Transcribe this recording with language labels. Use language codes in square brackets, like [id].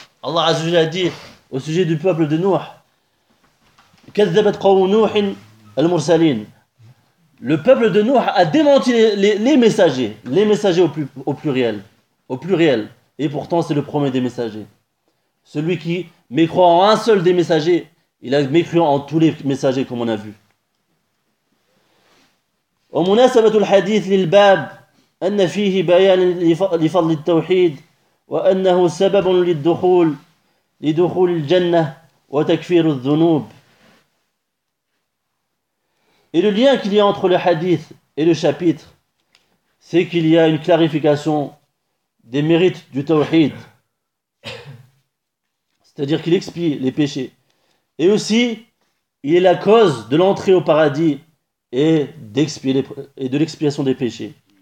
[fr] Allah Azzajal a dit au sujet du peuple de Nuh, [ar] كذبت قوم نوح المرسلين. [fr] Le peuple de Nuh a démenti les messagers au pluriel. Et pourtant, c'est le premier des messagers. Celui qui mécroit en un seul des messagers, il a mécru en tous les messagers, comme on a vu. [ar] ومناسبة الحديث للباب أن فيه بيان لفضل التوحيد وأنه سبب لدخول الجنة وتكفير الذنوب. [fr] Et le lien qu'il y a entre le hadith et le chapitre, c'est qu'il y a une clarification des mérites du tawhid, c'est-à-dire qu'il expie les péchés, Et aussi, il est la cause de l'entrée au paradis et, et de l'expiation des péchés.